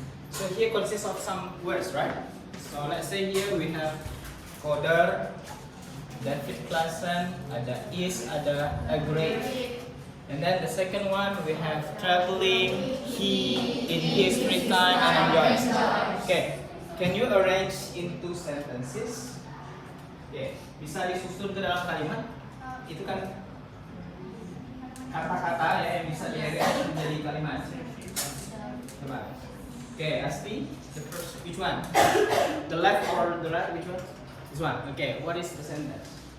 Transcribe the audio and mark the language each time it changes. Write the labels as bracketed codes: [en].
[en] So here consists of some words, right? So let's say here we have coder, David Klassen, ada is, ada agree. And then the second one we have traveling, he in his free time and enjoys. Okay, can you arrange into sentences? [id] Okay, bisa disusun ke dalam kalimat. Itu kan kata-kata ya yang bisa direct menjadi kalimat. Coba. [en] Okay, Asti, the first, which one? The left or the right? Which one? This one. Okay, what is the sentence?